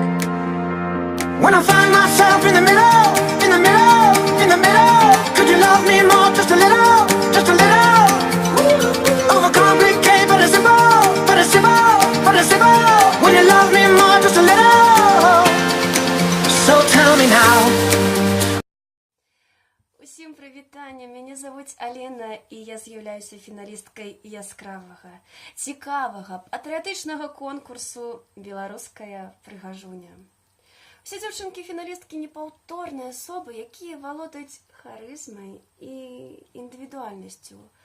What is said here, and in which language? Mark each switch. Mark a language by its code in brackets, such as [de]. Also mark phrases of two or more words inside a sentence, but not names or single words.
[en] When I find myself in the middle, in the middle, in the middle, could you love me more, just a little, just a little? Overcomplicate, but it's simple, but it's simple, but it's simple. When you love me more, just a little. So tell me now. [be] Усім привітання, мяне завуць Алена, і я з'яўляюся фіналісткай яскравага, цікавага, патрыятычнага конкурсу «Беларуская прыгажуня». Усе дзяўчынкі-фіналісткі непаўторныя асобы, якія валодаюць харызмай і індывідуальнасцю.